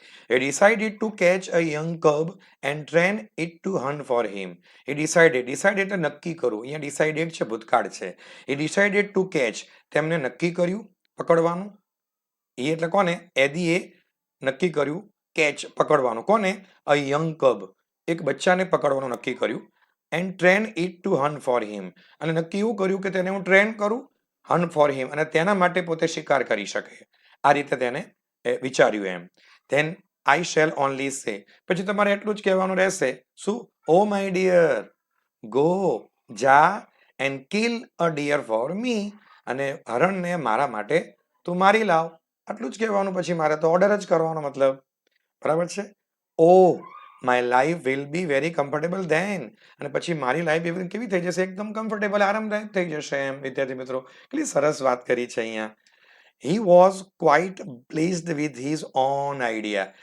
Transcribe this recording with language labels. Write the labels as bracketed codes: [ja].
[en] He decided to catch a young cub and train it to hunt for him. He decided, [gu] decide એટલે નક્કી કરવું. અહીંયા decided છે ભૂતકાળ છે. [en] He decided to catch, [gu] તેમને નક્કી કર્યું પકડવાનું. એ એટલે કોને? એદીએ નક્કી કર્યું કેચ પકડવાનું. કોને? [en] a young cub, [gu] એક બચ્ચાને પકડવાનું નક્કી કર્યું. [en] and train it to hunt for him, [gu] અને નક્કી એવું કર્યું કે તેને હું ટ્રેન કરું હન્ટ ફોર હિમ, અને તેના માટે પોતે શિકાર કરી શકે. આ રીતે તેને વિચાર્યું એમ. [en] then I shall only say, [gu] પછી તમારે એટલું જ કહેવાનું રહેશે. શું? [en] oh my dear, go, [gu] જા [en] and kill a deer for me, [gu] અને હરણને મારા માટે તું મારી લાવ. આટલું જ કહેવાનું. પછી મારે તો ઓર્ડર જ કરવાનો મતલબ. બરાબર છે? [en] oh my life will be very comfortable then, [gu] અને પછી મારી લાઈફ એવી કેવી થઈ જશે? એકદમ કમ્ફર્ટેબલ, આરામદાયક થઈ જશે એમ. વિદ્યાર્થી મિત્રો, કેટલી સરસ વાત કરી છે અહીંયા. [en] He was quite pleased with his own idea.